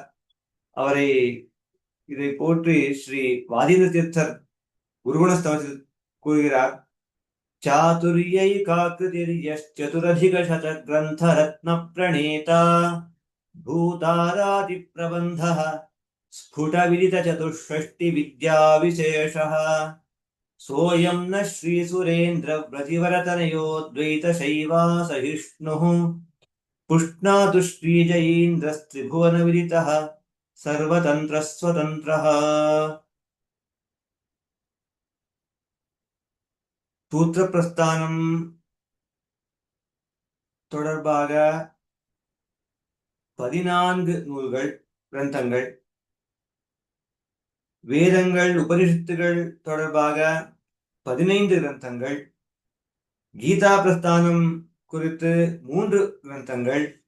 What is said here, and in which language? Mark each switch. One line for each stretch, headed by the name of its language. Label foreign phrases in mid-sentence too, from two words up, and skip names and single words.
Tamil: அவரை இதை போற்றி ஸ்ரீ வாதீந்திர தீர்த்தர் குருகுணஸ்தவத்தில் கூறுகிறார்.
Sanskrit: चातुर्यै काकृतिर्यदुरधिक शत ग्रन्थ रत्न प्रणेता भूताराधि प्रबन्ध स्फुट विदित चतुष्षष्टि विद्या विशेषः सोऽयं न श्रीसुरेन्द्र व्रतिवरतनयो द्वैतशैवा सहिष्णुः पुष्णातु श्रीजयीन्द्रस्त्रिभुवनविदितः सर्वतन्त्रस्वतन्त्रः.
Tamil: சூத்திரப்பிரஸ்தானம் தொடர்பாக 14 நூல்கள் கிரந்தங்கள், வேதங்கள் உபனிஷத்துகள் தொடர்பாக 15 கிரந்தங்கள், கீதா பிரஸ்தானம் குறித்து 3 கிரந்தங்கள்,